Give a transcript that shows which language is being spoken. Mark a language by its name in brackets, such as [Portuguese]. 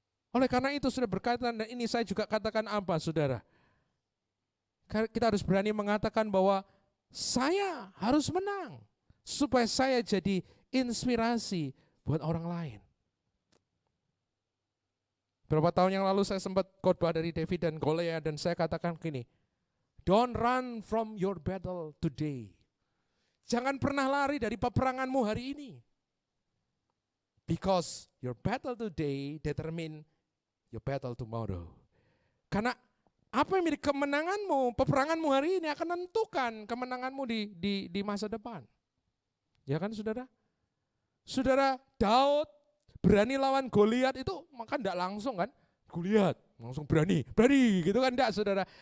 [Indonesian] Oleh karena itu sudah berkaitan, dan ini saya juga katakan saudara, kita harus berani mengatakan bahwa saya harus menang supaya saya jadi inspirasi buat orang lain. Beberapa tahun yang lalu saya sempat khotbah dari David dan Goliat, dan saya katakan gini, [English] don't run from your battle today. [Indonesian] Jangan pernah lari dari peperanganmu hari ini. [English] Because your battle today determine your battle tomorrow. [Indonesian] Karena apa yang menjadi kemenanganmu, peperanganmu hari ini akan menentukan kemenanganmu di masa depan. Ya kan, saudara? Saudara, Daud berani lawan Goliat itu maka enggak langsung kan, Goliat langsung berani gitu kan, enggak, saudara.